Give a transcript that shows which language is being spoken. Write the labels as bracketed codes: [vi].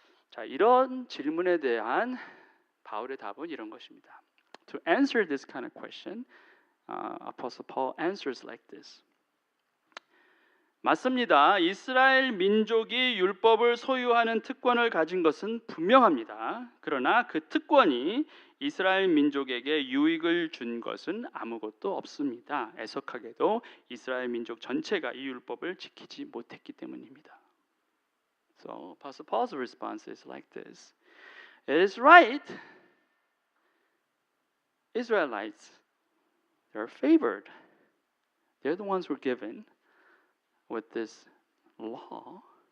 [ko] 자, 이런 질문에 대한 바울의 답은 이런 것입니다. [en] To answer this kind of question, Apostle Paul answers like this. [ko] 맞습니다. 이스라엘 민족이 율법을 소유하는 특권을 가진 것은 분명합니다. 그러나 그 특권이 이스라엘 민족에게 유익을 준 것은 아무것도 없습니다. 애석하게도 이스라엘 민족 전체가 이 율법을 지키지 못했기 때문입니다. [en] So Apostle Paul's response is like this. It is right. Israelites, they're favored. They're the ones who are given with this law.